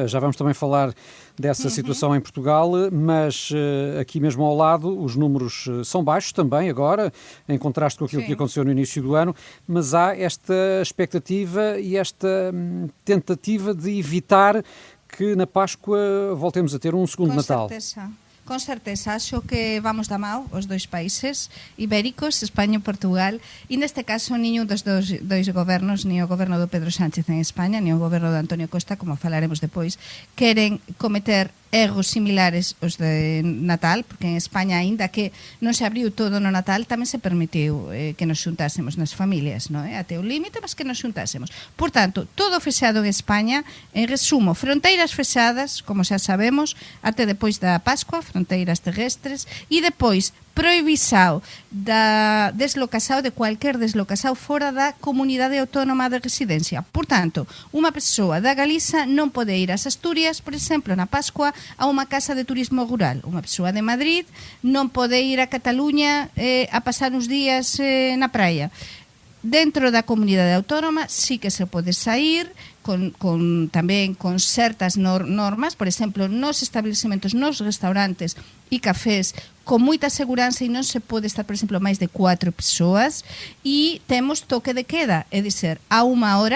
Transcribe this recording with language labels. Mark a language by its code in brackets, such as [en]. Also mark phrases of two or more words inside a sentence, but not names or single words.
[pt] Já vamos também falar dessa situação em Portugal, mas aqui mesmo ao lado os números são baixos também agora, em contraste com aquilo que aconteceu no início do ano, mas há esta expectativa e esta tentativa de evitar que na Páscoa voltemos a ter um segundo Natal. [gl] Con certeza, acho que vamos da mão os dois países ibéricos, Espanha e Portugal, e neste caso nenhum dos dois gobernos, nem o governo do Pedro Sánchez en Espanha, nem o governo de Antonio Costa, como falaremos depois, queren cometer erros similares aos de Natal, porque en España, aínda que non se abriu todo no Natal, tamén se permitiu que nos xuntásemos nas familias, non é? Até o límite, mas que nos xuntásemos. Por tanto, todo fechado en España, en resumo, fronteiras fechadas, como xa sabemos, até depois da Pascua, fronteiras terrestres, e depois prohibição da deslocação de qualquer deslocação fora da comunidade autónoma de residência. Portanto, uma pessoa da Galiza non pode ir ás Asturias, por exemplo, na Pascua, a unha casa de turismo rural. Unha pessoa de Madrid non pode ir a Cataluña a pasar uns días na praia. Dentro da comunidade autónoma sí que se pode sair tamén con certas normas, por exemplo, nos establecementos, nos restaurantes e cafés, con moita seguranza, e non se pode estar, por exemplo, máis de 4 persoas, e temos toque de queda, é dizer, a unha hora